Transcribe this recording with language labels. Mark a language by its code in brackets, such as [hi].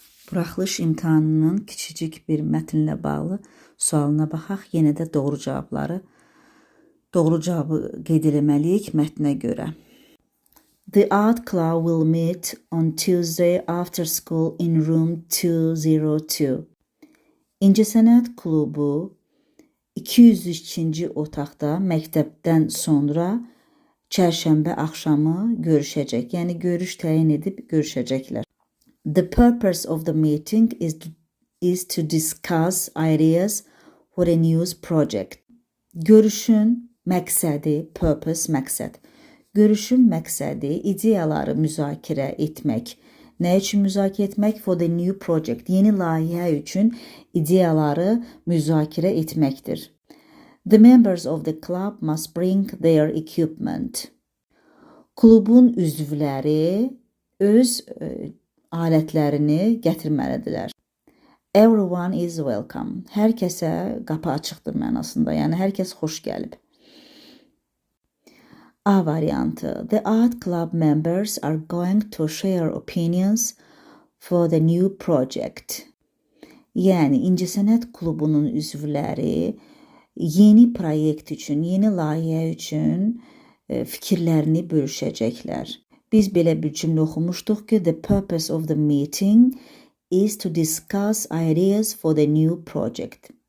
[az] Buraxılış imtahanının kiçicik bir mətnlə bağlı sualına baxaq. Yenə də doğru cavabı qeyd etməliyik mətnə görə. [en] The art club will meet on Tuesday after school in room 202. [az] İncəsənət klubu 202-ci otaqda məktəbdən sonra çərşənbə axşamı görüşəcək. Yəni görüş təyin edib görüşəcəklər. [en] The purpose of the meeting is to discuss ideas for a new project. [az] Görüşün məqsədi, purpose, məqsəd. Görüşün məqsədi ideyaları müzakirə etmək. Nə üçün müzakirə etmək? [en] For the new project. [az] Yeni layihə üçün ideyaları müzakirə etməkdir. [en] The members of the club must bring their equipment. [az] Klubun üzvləri öz alətlərini gətirməlidirlər. [en] Everyone is welcome. [az] Hər kəsə qapı açıqdır mənasında. Yəni hər kəs xoş gəlib. A variantı. [en] The art club members are going to share opinions for the new project. [az] Yəni incəsənət klubunun üzvləri yeni proyekt üçün, yeni layihə üçün fikirlərini bölüşəcəklər. Biz belə bir cümlə oxumuşduq ki, [en] the purpose of the meeting is to discuss ideas for the new project.